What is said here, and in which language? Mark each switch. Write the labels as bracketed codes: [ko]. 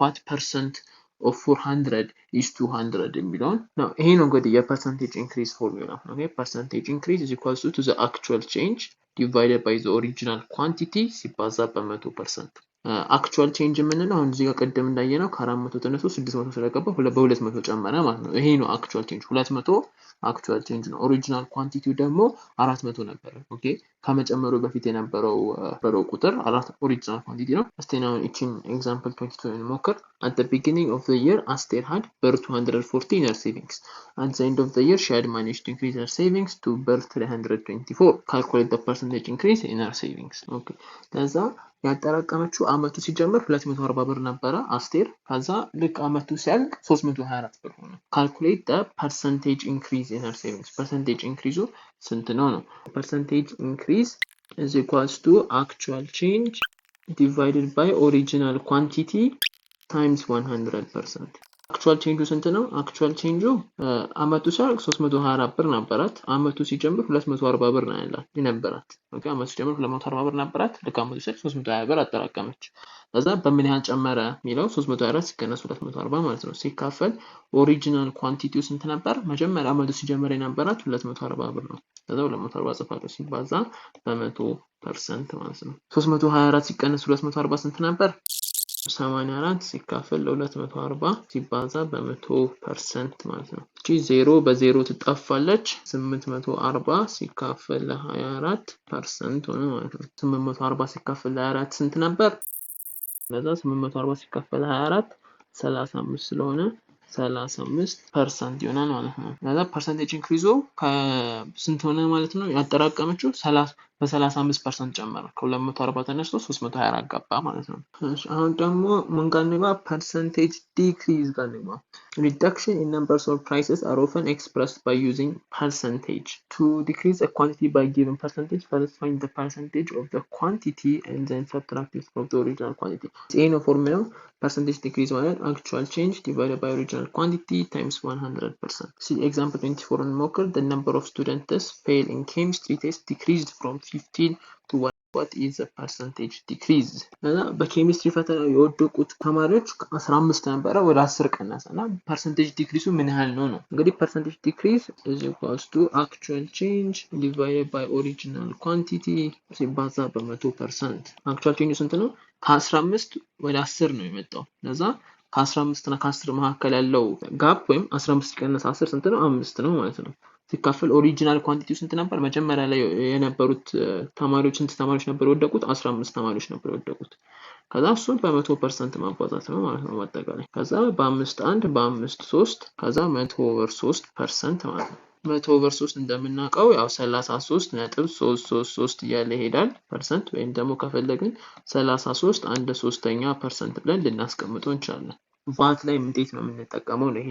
[en] what percent of 400 is 200 [am] የሚለውን ነው። ይሄ ነው እንግዲህ የፐርሰንቴጅ ኢንክሪዝ ፎርሙላ። ኦኬ [en] percentage increase is equals to the actual change divided by the original quantity [am] ሲባዛ በ100%። አክቹዋል ቼንጅ የምንለው አሁን እዚህ ጋር ቀደም እንዳየነው ከ400 ተነስቶ 600 ስለገባ በ200 ጨመረ ማለት ነው። ይሄ ነው አክቹዋል ቼንጅ። 200 አክቹዋል ቼንጅ ነው። ኦሪጂናል ኳንቲቲው ደግሞ 400 ነበር። ኦኬ ከመጨመሩ በፊት የነበረው ቁጥር ኦሪጂናል ኳንቲቲ ነው። እስቲ now እቺን ኤግዛምፕል 22 እንሞክር። [en] at the beginning of the year Aster had birr 240 in her savings. At the end of the year she had managed to increase her savings to birr 324. calculate the percentage increase in her savings. [am] okay ከዛ ያጠራቀመችው አመቱ ሲጀምር 240 ብር ነበረ አስቴር። ከዛ ልክ አመቱ ሲያልቅ 324 ብር ሆነ። [en] calculate the percentage increase in her savings. [am] percentage increase ስንት ነው ነው? [en] percentage increase is equals to actual change divided by original quantity times 100%. [am] actual change ስንት ነው? actual change አመቱ ሲያልቅ 324 ብር ነበራት። አመቱ ሲጀምር 240 ብር ነው ያላት የነበራት። ኦኬ አመቱ ሲጀምር 240 ብር ነበራት። ልክ አመቱ ሲያልቅ 320 ብር አጠራቀመች። ከዛ በምን ያህል ጨመረ የሚለው 324 ሲቀነስ 240 ማለት ነው። ሲካፈል ኦሪጂናል ኳንቲቲው ስንት ነበር? መጀመሪያ አመቱ ሲጀምር የነበራት 240 ብር ነው። ከዛ 240 ጽፋለሁ ሲባዛ በ100% ማለት ነው። 324 ሲቀነስ 240 ስንት ነበር? 84 ሲካፈል ለ240 ሲባዛ በ100% ማለት ነው። እቺ 0 በ0 ትጣፋለች። 840 ሲካፈል ለ24% ሆነ ማለት ነው። 840 ሲካፈል ለ24 ስንት ነበር? ለዛ 840 ሲካፈል ለ24 35 ስለሆነ 35% ይሆናል ማለት ነው። ለዛ ፐርሰንቴጅ ኢንክሪዙ ከስንት ሆነ ማለት ነው? ያጠራቀመችው በ35% ጨመረ። ከ240 ተነስቶ 324 ገባ ማለት ነው። አሁን ደግሞ ምን ጋር እንግባ? [en] percentage decrease [am] ጋር እንግባ። [en] reduction in numbers or prices are often expressed by using percentage. To decrease a quantity by given percentage, first find the percentage of the quantity and then subtract it from the original quantity. [am] ይሄ ነው ፎርሙላው። [en] percentage decrease ማለት actual change divided by original quantity times 100%. See example 24 [am] እንሞክር. [en] The number of students fail in chemistry test decreased from 15 to 1. What is the percentage decrease? [am] እና በኬሚስትሪ ፈተና የወደቁት ተማሪዎች 15 ነበረ ወደ 10 ቀነሰ እና percentage decrease ምን ያህል ነው ነው? እንግዲህ [en] percentage decrease is equals to actual change divided by original quantity [am] ሲባዛ በ100%. actual change ስንት ነው? ከ15 ወደ 10 ነው የመጣው። ለዛ ከ15 እና ከ10 መካከል ያለው ጋፕ ወይም 15 ቀነስ 10 ስንት ነው? 5 ነው ማለት ነው። ሲካፈል ኦሪጂናል ኳንቲቲው ስንት ነበር? መጀመሪያ ላይ የነበሩት ተማሪዎች ስንት ተማሪዎች ነበር የወደቁት? 15 ተማሪዎች ነበር የወደቁት። ከዛ እሱን በ100% ማባዛት ነው ማለት ነው በአጠቃላይ። ከዛ በ5 1 በ5 3 ከዛ 100/3% ማለት ነው። 100/3 እንደምናውቀው ያው 33.333 እያለ ይሄዳል ፐርሰንት። ወይም ደግሞ ከፈለግን 33 1/3% ብለን ልናስቀምጠው እንችላለን። ቫት ላይ እንዴት ነው የምንጠቀመው ነው?